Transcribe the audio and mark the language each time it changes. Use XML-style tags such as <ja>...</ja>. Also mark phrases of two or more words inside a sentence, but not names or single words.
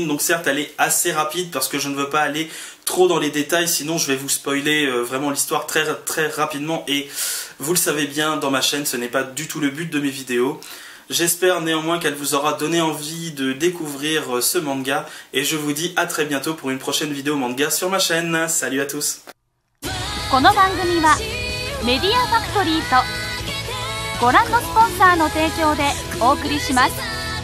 <fr>Donc certes elle est assez rapide parce que je ne veux pas aller trop dans les détails, sinon je vais vous spoiler vraiment l'histoire très très rapidement et vous le savez bien, dans ma chaîne ce n'est pas du tout le but de mes vidéos. J'espère néanmoins qu'elle vous aura donné envie de découvrir ce manga et je vous dis à très bientôt pour une prochaine vidéo manga sur ma chaîne. Salut à tous.</fr> <ja>この番組はメディアファクトリーとご覧のスポンサーの提供でお送りします。</ja>